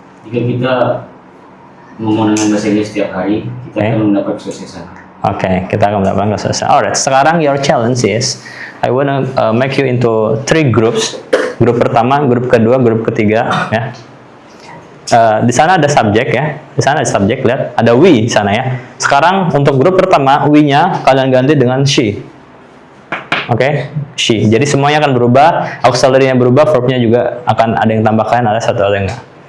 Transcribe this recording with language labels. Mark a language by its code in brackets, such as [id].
[id] Jika kita ngomong dengan bahasa Inggris setiap hari, kita akan mendapat kesuksesan. Oke, kita akan mendapatkan kesuksesan. [en] Alright, sekarang your challenge is I wanna make you into 3 groups. [id] Grup pertama, grup kedua, grup ketiga, ya. Di sana ada subjek ya. Di sana ada subjek, lihat ada we di sana ya. Sekarang untuk grup pertama, we-nya kalian ganti dengan she. Oke, she. Jadi semuanya akan berubah, auxiliary-nya berubah, verb-nya juga akan ada yang tambahkan, ada satu ada yang enggak.